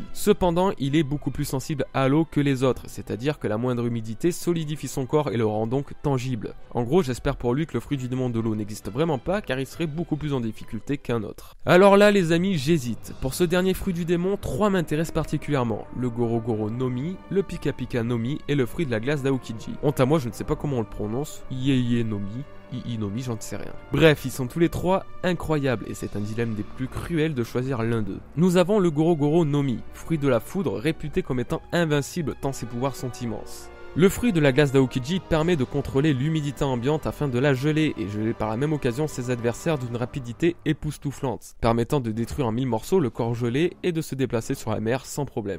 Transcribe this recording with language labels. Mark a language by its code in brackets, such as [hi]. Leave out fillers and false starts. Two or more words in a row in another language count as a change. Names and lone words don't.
[fr] Cependant, il est beaucoup plus sensible à l'eau que les autres, c'est-à-dire que la moindre humidité solidifie son corps et le rend donc tangible. En gros, j'espère pour lui que le fruit du démon de l'eau n'existe vraiment pas, car il serait beaucoup plus en difficulté qu'un autre. Alors là, les amis, j'hésite. Pour ce dernier fruit du démon, 3 m'intéressent particulièrement. Le Goro Goro no Mi, le Pika Pika no Mi et le fruit de la glace d'Aokiji. Honte à moi, je ne sais pas comment on le prononce. Ieye no Mi. Inomi, j'en sais rien. Bref, ils sont tous les 3 incroyables et c'est un dilemme des plus cruels de choisir l'un d'eux. Nous avons le Goro Goro no Mi, fruit de la foudre réputé comme étant invincible tant ses pouvoirs sont immenses. Le fruit de la glace d'Aokiji permet de contrôler l'humidité ambiante afin de la geler et geler par la même occasion ses adversaires d'une rapidité époustouflante, permettant de détruire en 1000 morceaux le corps gelé et de se déplacer sur la mer sans problème.